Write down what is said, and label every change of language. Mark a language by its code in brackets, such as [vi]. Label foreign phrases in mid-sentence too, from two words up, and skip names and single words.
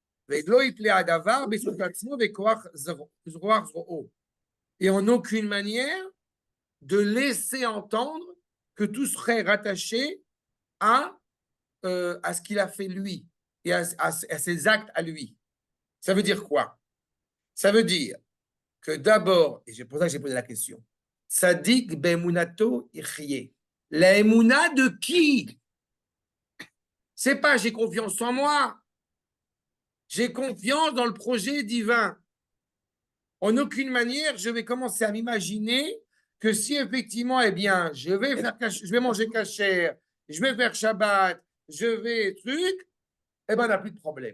[fr] et en aucune manière de laisser entendre que tout serait rattaché à ce qu'il a fait lui et à ses actes à lui. Ça veut dire quoi? Ça veut dire que d'abord, et c'est pour ça que j'ai posé la question, [he] צדיק באמונתו יחיה. [fr] La émouna de qui? C'est pas j'ai confiance en moi. J'ai confiance dans le projet divin. En aucune manière, je vais commencer à m'imaginer que si effectivement, eh bien, je vais manger kasher, je vais faire Shabbat, je vais truc, eh ben, on n'a plus de problème.